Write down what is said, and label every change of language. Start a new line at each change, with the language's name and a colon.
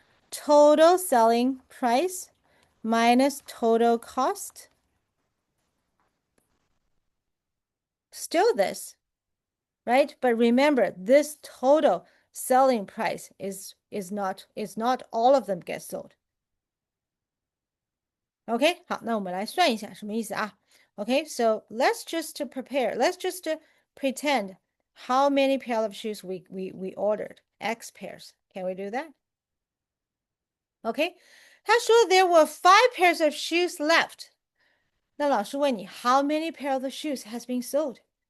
English: Total selling price minus total cost. Still this, right? But remember, this total selling price is not all of them get sold.
Chinese: Okay, 好，那我们来算一下什么意思啊？
English: Okay, so let's just prepare. Let's just pretend how many pair of shoes we ordered. X pairs. Can we do that? Okay,
Chinese: 他说
English: there were 5 pairs of shoes left.
Chinese: 那老师问你
English: how many pair of shoes has been sold?